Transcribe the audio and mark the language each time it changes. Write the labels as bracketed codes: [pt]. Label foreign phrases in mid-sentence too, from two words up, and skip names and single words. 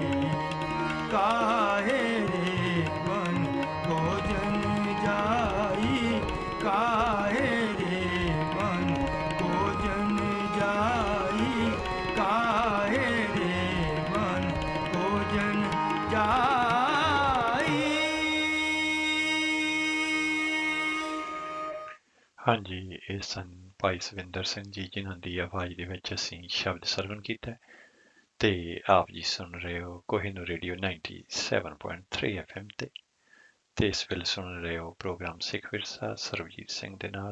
[hi] काहे रे मन भोजन जाई काहे रे मन भोजन जाई काहे रे मन भोजन जाई। [pa] ਹਾਂਜੀ, ਇਹ ਸਨ ਭਾਈ ਸਵਿੰਦਰ ਸਿੰਘ ਜੀ, ਜਿਨ੍ਹਾਂ ਦੀ ਆਵਾਜ਼ ਦੇ ਵਿੱਚ ਅਸੀਂ ਸ਼ਬਦ ਸਰਵਣ ਕੀਤਾ ਹੈ। ਤੇ ਆਪ ਜੀ ਸੁਣ ਰਹੇ ਹੋ ਕੋਹਿਨੂਰ ਰੇਡੀਓ 97.3 FM ਤੇ ਇਸ ਵੇਲੇ ਸੁਣ ਰਹੇ ਹੋ ਪ੍ਰੋਗਰਾਮ ਸਿੱਖ ਵਿਰਸਾ ਸਰਬਜੀਤ ਸਿੰਘ ਦੇ ਨਾਲ।